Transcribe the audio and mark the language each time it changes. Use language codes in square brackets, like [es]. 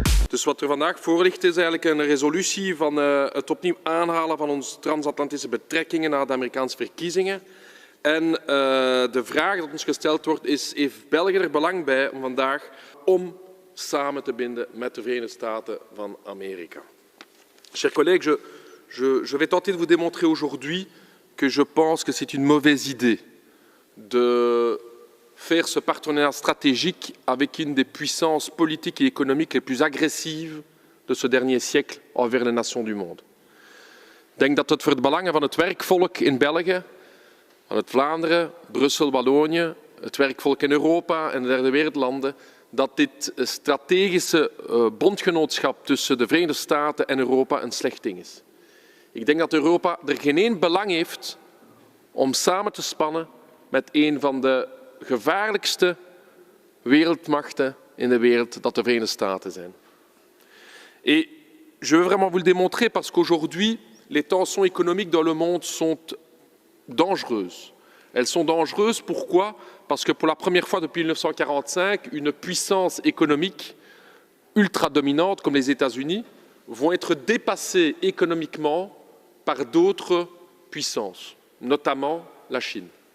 [nl] Dus wat er vandaag voor ligt is eigenlijk een resolutie van het opnieuw aanhalen van onze transatlantische betrekkingen na de Amerikaanse verkiezingen. En de vraag dat ons gesteld wordt is, heeft België er belang bij om vandaag om samen te binden met de Verenigde Staten van Amerika? [fr] Chers collègues, je vais tenter de vous démontrer aujourd'hui que je pense que c'est une mauvaise idée de faire ce partenariat stratégique avec une des puissances politiques et économiques les plus agressives de ce dernier siècle envers les nations du monde. [nl] Ik denk dat het voor het belangen van het werkvolk in België, van het Vlaanderen, Brussel, Wallonië, het werkvolk in Europa en de derde wereldlanden, dat dit strategische bondgenootschap tussen de Verenigde Staten en Europa een slecht ding is. Ik denk dat Europa er geen één belang heeft om samen te spannen met een van de gevaarlijkste wereldmachten in de wereld, dat de Verenigde Staten zijn. [fr] Et je veux vraiment vous le démontrer parce qu'aujourd'hui, les tensions économiques dans le monde sont dangereuses. Elles sont dangereuses, pourquoi? Parce que pour la première fois depuis 1945, une puissance économique ultra dominante comme les États-Unis vont être dépassées économiquement par d'autres puissances, notamment la Chine.